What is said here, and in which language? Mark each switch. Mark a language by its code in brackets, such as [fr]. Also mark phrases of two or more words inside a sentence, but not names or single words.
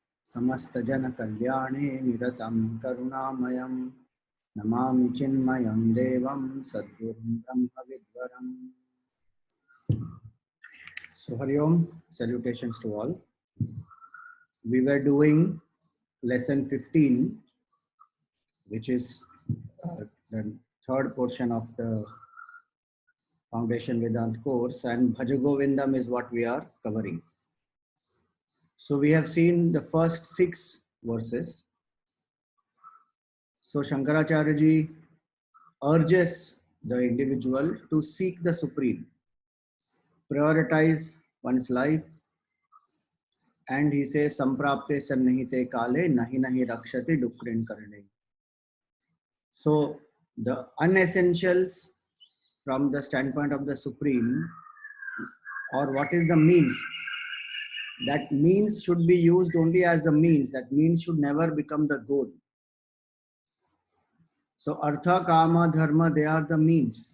[sa] समस्त जन कल्याणे निरतं करुणामयं नमामि चिन्मयं देवं सद्गुरुं ब्रह्मविद्वरम्. [en] So [sa] हरि ओम्, [en] salutations to all. We were doing lesson 15, which is the third portion of the Foundation Vedanta course, and Bhajagovindam is what we are covering. So we have seen the first 6 verses. So Shankaracharya ji urges the individual to seek the Supreme, prioritize one's life, and he says, [sa] संप्राप्ते संनिहिते काले नहि नहि रक्षति डुकृञ् करणे. [en] So the unessentials from the standpoint of the Supreme, or what is the means, that means should be used only as a means. That means should never become the goal. So artha, kama, dharma, they are the means.